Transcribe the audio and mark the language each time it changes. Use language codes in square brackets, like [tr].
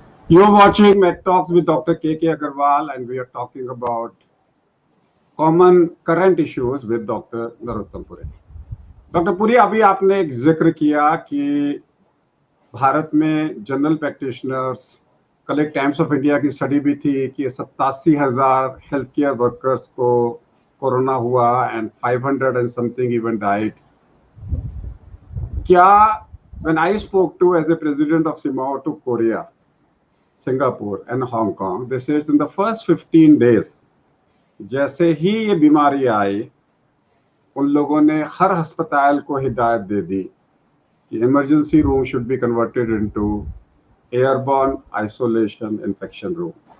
[en] You're watching Med Talks with Dr. K.K. Agarwal, and we are talking about common current issues with Dr. Narottam Puri. [hi] Doctor Puri, अभी आपने एक जिक्र किया कि भारत में जनरल प्रैक्टिशनर्स, कल एक टाइम्स ऑफ इंडिया की स्टडी भी थी कि 87,000 हेल्थ केयर वर्कर्स को कोरोना हुआ [en] And 500 and something even died. क्या when I spoke to as a president of CIMAO to Korea, Singapore and Hong Kong, they said in the first 15 days, [hi] जैसे ही ये बीमारी आई, उन लोगों ने हर अस्पताल को हिदायत दे दी कि [en] emergency room should be converted into airborne isolation infection room.